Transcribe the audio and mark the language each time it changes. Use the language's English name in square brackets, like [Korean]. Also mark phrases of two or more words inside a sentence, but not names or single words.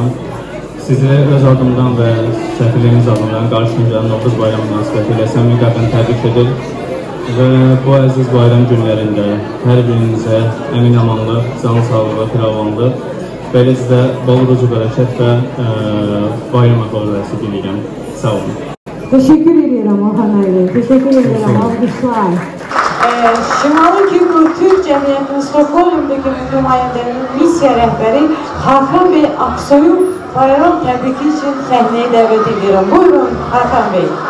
[Azerbaijani] Sizləri öz adımdan və səfirliyimiz adından qarşınca Novruz bayramı münasibətilə səmimi qəlbdən təbrik edir və bu əziz bayram günlərində hər birinizə əmin-amanlıq, can sağlığı, firavanlıq, beləcə də bol rucu bərəkət və bayram əhval-ruhiyyəsi diləyirəm. Sağ olun. [Turkish] Teşekkür ederim Orhan Bey. Teşekkür ederim. Alkışlar. Şimali Kipru Türk Cemiyeti'nin Stockholm'daki nümayendelerinin misya rehberi Hakan Bey Aksoy'u bayram tebriki için sahneye davet ediyorum. Buyurun Hakan Bey.